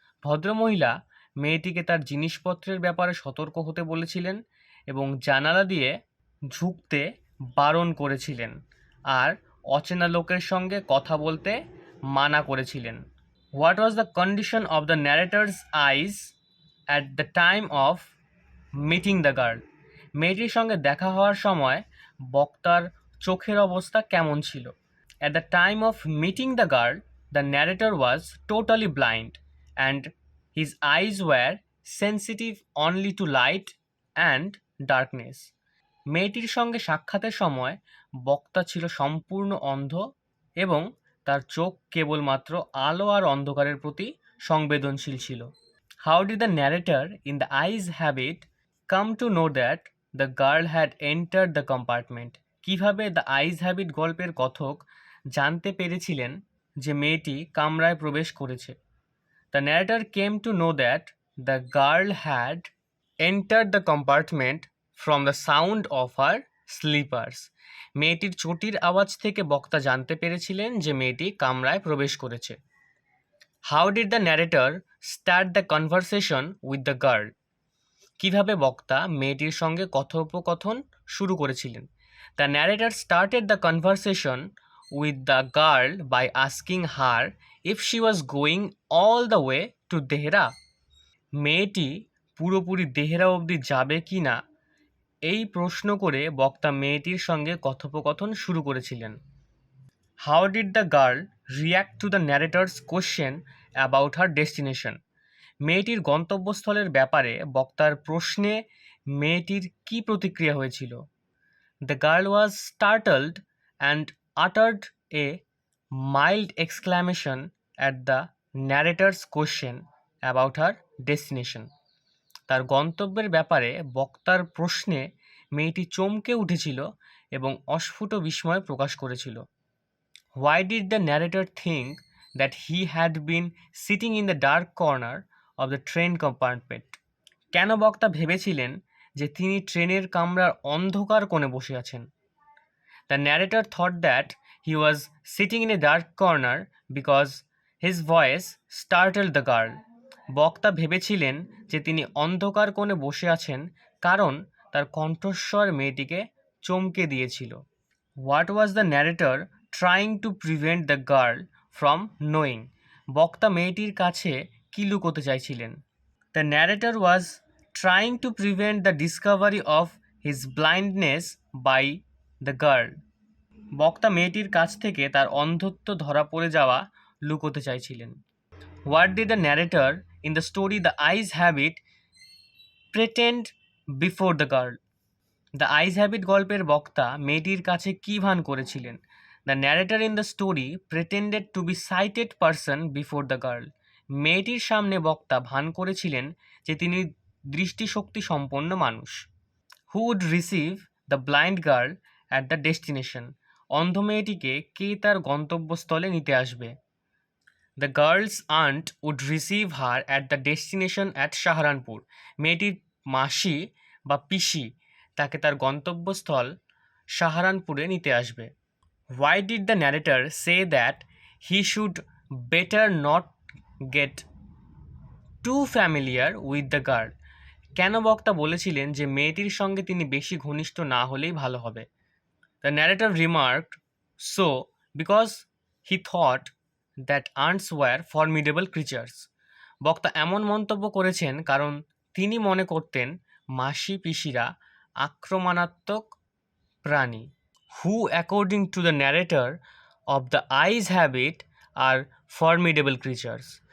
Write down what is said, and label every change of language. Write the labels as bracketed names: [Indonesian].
[Bangla] ভদ্রমহিলা মেয়েটিকে তার জিনিসপত্রের ব্যাপারে সতর্ক হতে বলেছিলেন এবং জানালা দিয়ে ঝুঁকতে বারণ করেছিলেন আর অচেনা লোকের সঙ্গে কথা বলতে মানা করেছিলেন। [English] What was the condition of the narrator's eyes at the time of meeting the girl. [Bangla] মেয়েটির সঙ্গে দেখা হওয়ার সময় বক্তার চোখের অবস্থা কেমন ছিল? [English] At the time of meeting the girl, the narrator was totally blind and his eyes were sensitive only to light and darkness. [Bangla] মেয়েটির সঙ্গে সাক্ষাতের সময় বক্তা ছিল সম্পূর্ণ অন্ধ এবং তার চোখ কেবলমাত্র আলো আর অন্ধকারের প্রতি সংবেদনশীল ছিল। [English] How did the narrator in the eyes habit come to know that the girl had entered the compartment? [Bangla] কিভাবে দ্য আইজ হ্যাবিট গল্পের কথক জানতে পেরেছিলেন যে মেয়েটি কামরায় প্রবেশ করেছে? [English] The narrator came to know that the girl had entered the compartment from the sound of her slippers. [Bangla] মেয়েটির চটির আওয়াজ থেকে বক্তা জানতে পেরেছিলেন যে মেয়েটি কামরায় প্রবেশ করেছে। [English] How did the narrator start the conversation with the girl? [Bangla] কিভাবে বক্তা মেয়েটির সঙ্গে কথোপকথন শুরু করেছিলেন? [English] The narrator started the conversation with the girl by asking her if she was going all the way to Dehra. [Bangla] মেয়েটি পুরোপুরি দেহরা অবধি যাবে কি না এই প্রশ্ন করে বক্তা মেয়েটির সঙ্গে কথোপকথন শুরু করেছিলেন। [English] How did the girl react to the narrator's question about her destination? [Bangla] মেয়েটির গন্তব্যস্থলের ব্যাপারে বক্তার প্রশ্নে মেয়েটির কী প্রতিক্রিয়া হয়েছিল? [English] The girl was startled and uttered a mild exclamation at the narrator's question about her destination. [Bangla] তার গন্তব্যের ব্যাপারে বক্তার প্রশ্নে মেয়েটি চমকে উঠেছিল এবং অস্ফুট বিস্ময় প্রকাশ করেছিল। [English] Why did the narrator think that he had been sitting in the dark corner of the train compartment? [Bangla] কেন বক্তা ভেবেছিলেন যে তিনি ট্রেনের কামরার অন্ধকার কোণে বসে আছেন? [English] The narrator thought that he was sitting in a dark corner because his voice startled the girl. [Bangla] বক্তা ভেবেছিলেন যে তিনি অন্ধকার কোণে বসে আছেন কারণ তার কণ্ঠস্বর মেয়েটিকে চমকে দিয়েছিল। [English] What was the narrator trying to prevent the girl from knowing? [Bangla] বক্তা মেয়েটির কাছে কি লুকোতে চাইছিলেন? [English] The narrator was trying to prevent the discovery of his blindness by the girl. [Bangla] বক্তা মেয়েটির কাছ থেকে তার অন্ধত্ব ধরা পড়ে যাওয়া লুকোতে চাইছিলেন। [English] What did the narrator in the story The Eyes Habit pretend before the girl? [Bangla] The eyes have it গল্পের বক্তা মেয়েটির কাছে কী ভান করেছিলেন? [English] The narrator in the story pretended to be sighted person before the girl. [Bangla] মেয়েটির সামনে বক্তা ভান করেছিলেন যে তিনি দৃষ্টিশক্তি সম্পন্ন মানুষ। [English] Who would receive the blind girl at the destination? [Bangla] অন্ধ মেয়েটিকে কে তার গন্তব্যস্থলে নিতে আসবে? [English] The girl's aunt would receive her at the destination at Saharanpur. [Bangla] মেয়েটির মাসি বা পিসি তাকে তার গন্তব্যস্থল সাহারানপুরে নিতে আসবে। [English] Why did the narrator say that he should better not get too familiar with the girl? [Bangla] কেন বক্তা বলেছিলেন যে মেয়েটির সঙ্গে তিনি বেশি ঘনিষ্ঠ না হলেই ভালো হবে? [English] The narrator remarked so because he thought that ants were formidable creatures. [Bangla] বক্তা এমন মন্তব্য করেছেন কারণ তিনি মনে করতেন মাসি পিসিরা আক্রমণাত্মক প্রাণী। [English] Who according to the narrator of The Eyes Habit are formidable creatures?